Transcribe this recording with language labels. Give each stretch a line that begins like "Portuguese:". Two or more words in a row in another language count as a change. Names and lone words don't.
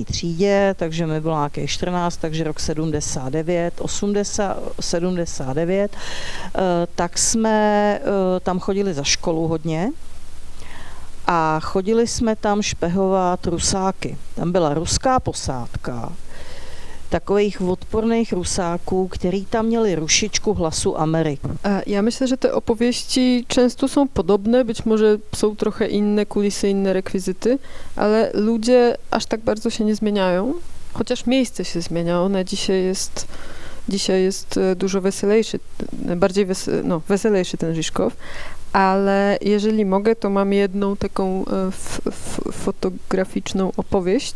Czech: třídě, takže mi bylo nějakých 14, takže rok 79, tak jsme tam chodili za školu hodně a chodili jsme tam špehovat Rusáky. Tam byla ruská posádka, takových odporných Rusáků, který tam měli rušičku Hlasu Ameriky.
Polish: Ja myślę, że te opowieści często są podobne, być może są trochę inne kulisy, inne rekwizyty, ale ludzie aż tak bardzo się nie zmieniają, chociaż miejsce się zmienia. One dzisiaj jest dużo weselejszy, weselejszy ten Žižkov, ale jeżeli mogę, to mam jedną taką fotograficzną opowieść.